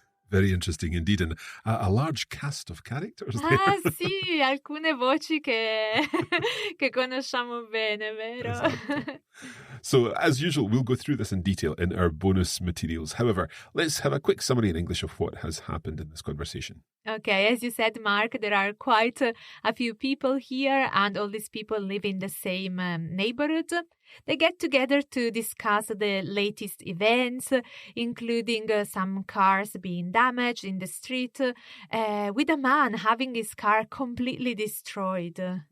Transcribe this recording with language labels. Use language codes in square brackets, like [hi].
[en] Very interesting indeed, and a large cast of characters there. [it] Ah sì, alcune voci che conosciamo bene, vero? Esatto. [en] So, as usual, we'll go through this in detail in our bonus materials. However, let's have a quick summary in English of what has happened in this conversation. Okay, as you said, Mark, there are quite a few people here, and all these people live in the same neighborhood. They get together to discuss the latest events, including some cars being damaged in the street, with a man having his car completely destroyed.